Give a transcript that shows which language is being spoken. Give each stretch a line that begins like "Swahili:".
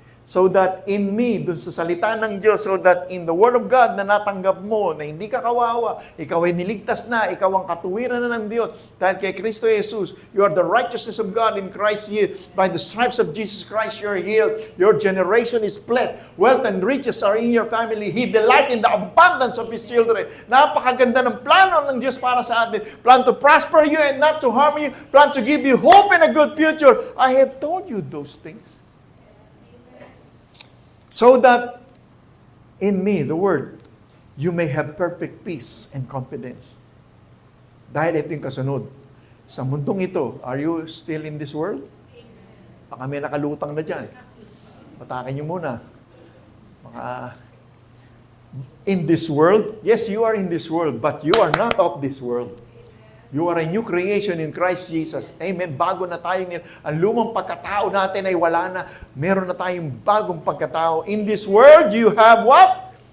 Filipino: So that in me, dun sa salita ng Diyos, so that in the Word of God na natanggap mo, na hindi ka kawawa, ikaw ay niligtas na, ikaw ang katuwiran na ng Diyos.
English: Dahil kay Kristo Jesus, you are the righteousness of God in Christ Jesus. By the stripes of Jesus Christ, you are healed. Your generation is blessed. Wealth and riches are in your family. He delights in the abundance of His children.
Filipino: Napakaganda ng plano ng Diyos para sa atin.
English: Plan to prosper you and not to harm you. Plan to give you hope and a good future. I have told you those things. So that in me, the Word, you may have perfect peace and confidence. Dahil ito yung kasunod.
Filipino: Sa mundong ito, are you still in this world? Baka may nakalutang na dyan. Patakin nyo muna.
English: In this world, yes, you are in this world, but you are not of this world. You are a new creation in Christ Jesus.
Filipino: Amen. Bago na tayo ngayon. Ang lumang pagkatao natin ay wala na. Meron na tayong bagong pagkatao.
English: In this world, you have what?